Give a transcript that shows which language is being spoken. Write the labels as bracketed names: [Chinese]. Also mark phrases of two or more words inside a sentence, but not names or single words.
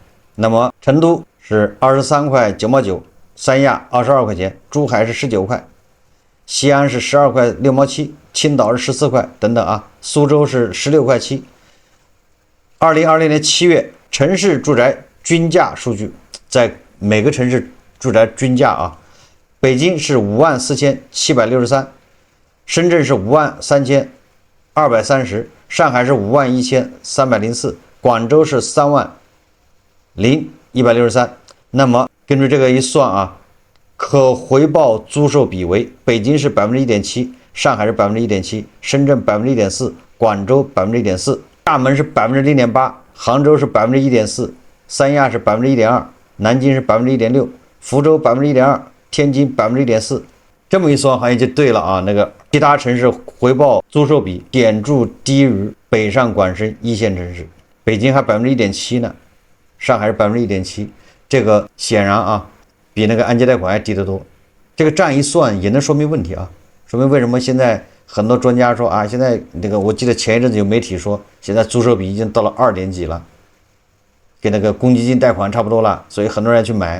[Chinese] 那麼成都是23塊9毛9，三亞22塊錢，珠海是19塊，西安是12塊6毛7，青島是14塊等等啊，蘇州是16塊 7。2020年7月城市住宅均價數據，在每個城市住宅均價啊，北京是54763，深圳是53230，上海是51304，廣州是30163。那麼根据這個一算啊，可回報租售比為北京是1.7%，上海是1.7%，深圳1.4%，廣州1.4%，厦門是0.8%，杭州是1.4%，三亞是1.2%，南京是1.6%，福州1.2%，天津1.4%。這麼一算好像就对了啊，那個其他城市回報租售比顯著低於北上廣深1線城市，北京還1.7%呢，上海是1.7%。這個顯然啊，比那個按揭貸款還低得多。這個賬一算也能說明問題啊，說明為什麼現在很多專家說啊，現在那個我記得前一陣子有媒體說，現在租售比已經到了2點幾了，跟那個公積金貸款差不多了，所以很多人去買。